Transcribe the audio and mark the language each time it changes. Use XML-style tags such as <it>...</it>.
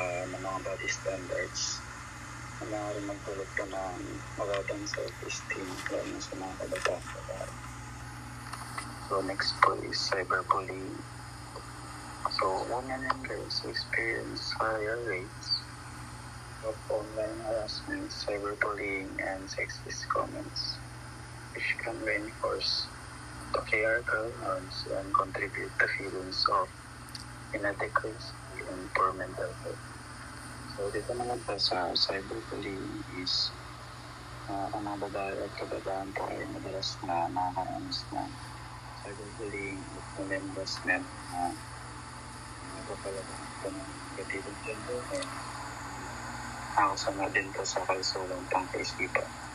<tl>ng mga body standards na maaaring magtulog po ng mababang self-esteem lalo sa mga kabataan.</tl> <en>So next po is cyberbullying. So women and girls experience higher rates of online harassment, cyberbullying, and sexist comments, which can reinforce patriarchal norms and contribute to feelings of inadequacy and poor mental health.</en> <tl>So, dito naman po sa cyberbullying is ang mga babae at kabataan po ay madalas na nakakaranas ng cyberbullying at harassment na nagpapalagan po ng negatibong gender and nakakasama din po sa kalusugang pang-kaisipan.</tl>